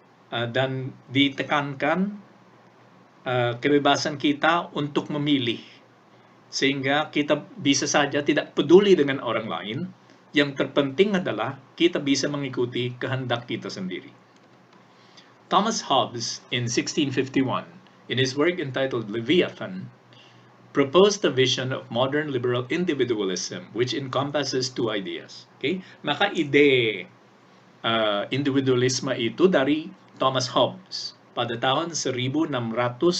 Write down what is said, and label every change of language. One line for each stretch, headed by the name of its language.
Indonesian: Dan ditekankan kebebasan kita untuk memilih, sehingga kita bisa saja tidak peduli dengan orang lain. Yang terpenting adalah kita bisa mengikuti kehendak kita sendiri.
English: Thomas Hobbes in 1651, in his work entitled Leviathan, proposed a vision of modern liberal individualism which encompasses two ideas. Okay?
Indonesian: Maka ide individualisme itu dari Thomas Hobbes pada tahun 1651.